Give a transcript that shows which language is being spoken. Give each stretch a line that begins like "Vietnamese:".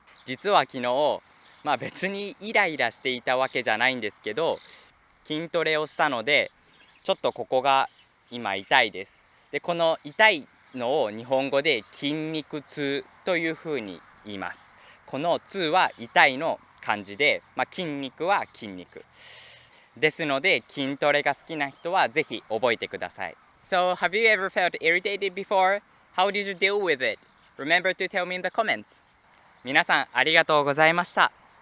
Japanese: 実は昨日、まあ別にイライラしていたわけじゃないんですけど、筋トレをしたのでちょっとここが今痛いです。でこの痛いのを日本語で筋肉痛というふうに言います。この痛は痛いの漢字で、筋肉は筋肉ですので、筋トレが好きな人はぜひ覚えてください。
English: So, have you ever felt irritated before? How did you deal with it? Remember to tell me in the comments.
Japanese: 皆さんありがとうございました。